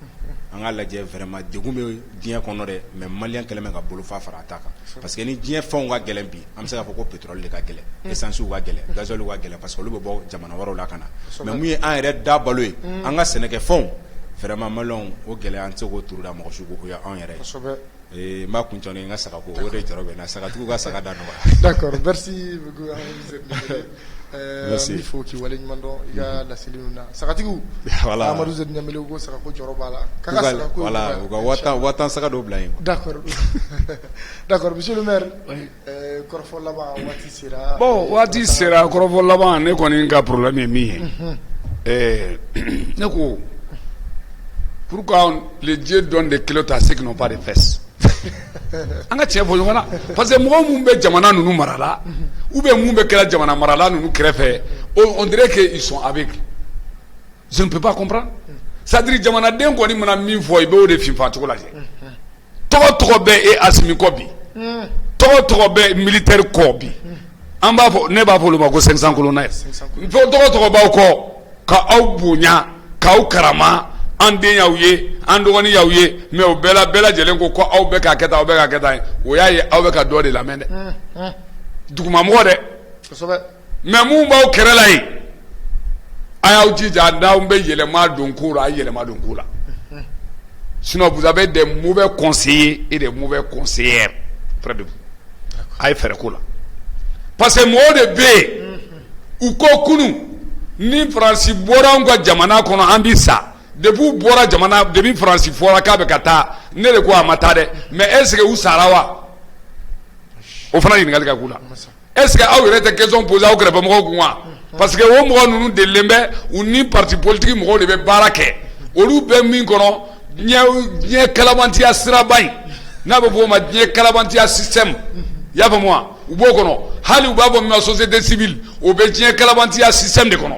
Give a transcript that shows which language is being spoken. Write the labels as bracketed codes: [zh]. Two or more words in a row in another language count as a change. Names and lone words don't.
[bm] An ka lajɛ vraiment degun bɛ diɲɛ kɔnɔ dɛ mais maliyɛn kɛlen bɛ ka bolofa fara a ta kan [fr] parce que [bm] ni diɲɛ fɛnw ka gɛlɛn bi an bɛ se k'a fɔ ko pétrole de ka gɛlɛn essence ka gɛlɛn gasoil ka gɛlɛn parce que olu bɛ bɔ jamana wɛrɛw la ka na mais mun ye an yɛrɛ da balo ye an ka sɛnɛkɛfɛnw vraiment maliyɛnw o gɛlɛya an tɛ se k'o turu da mɔgɔ si ko o ye anw yɛrɛ ye. N b'a kun cɔni n ka sagako o de jɔrɔ bɛ n na sagatigiw ka saga da nɔgɔya. [fr] D'accord, merci beaucoup il faut qu'il [bm] wale ɲuman dɔn i ka laseliw na sagatigiw Amadou Zerni Gnamele ko sagako jɔrɔ b'a la k'a ka sagako voilà u ka watan saga dɔw bila yen. [fr] D'accord monsieur le maire [bm] kɔrɔfɔ laban waati sera. Bon waati sera kɔrɔfɔ laban ne kɔni ka problème ye min ye ne ko [fr] pourquoi les dieux donnent des culottes à ceux qui n'ont pas de fesses. [bm] An ka tiɲɛ fɔ ɲɔgɔn na [fr] parce que [bm] mɔgɔ minnu bɛ jamana ninnu marala [fr] ou bien [bm] minnu bɛ kɛra jamana marala ninnu kɛrɛfɛ [fr] on dirait que ils sont avec. Je ne peux pas comprendre. [bm] C'est-à-dire jamanaden kɔni mana min fɔ i bɛ o de finfa cogo lajɛ. Tɔgɔ bɛ e Asimi kɔ bi tɔgɔ bɛ militaire kɔ bi an b'a fɔ ne b'a fɔ olu ma ko 500 colonel tɔgɔ b'aw kɔ ka aw bonya k'aw karama an den y'aw ye an dɔgɔnin y'aw ye mais o bɛɛ lajɛlen ko aw bɛ ka kɛ tan aw bɛ ka kɛ tan o y'a ye aw bɛ ka dɔ de lamɛn dɛ dugumamɔgɔ dɛ mais mun b'aw kɛrɛ la yen a y'aw jija n'aw bɛ yɛlɛma don ko la a ye yɛlɛma don ko la [fr] sinon vous avez des mauvais conseillers et des mauvais conseillères près de vous [bm] a ye fɛrɛ ko la [fr] parce que [bm] mɔgɔw de bɛ yen u ko kunu ni Faransi bɔra anw ka jamana kɔnɔ an bi sa. Depuis bɔra jamana depuis Faransi fɔra k'a bɛ ka taa ne de ko a ma taa dɛ [fr] mais est ce que [bm] u sara wa o fana ɲininkali ka k'u la [fr] est ce que [bm] aw yɛrɛ tɛ [fr] question poser [bm] aw kɛrɛfɛmɔgɔw kun wa [fr] parce que [bm] o mɔgɔ ninnu delilen bɛ u ni [fr] parti politique [bm] mɔgɔw de bɛ baara kɛ olu bɛ min kɔnɔ diɲɛ kalabantiya siraba in n'a bɛ fɔ o ma diɲɛ kalabantiya système i y'a faamu wa u b'o kɔnɔ hali u b'a fɔ min ma [fr] société civile [bm] o bɛ diɲɛ kalabantiya système de kɔnɔ.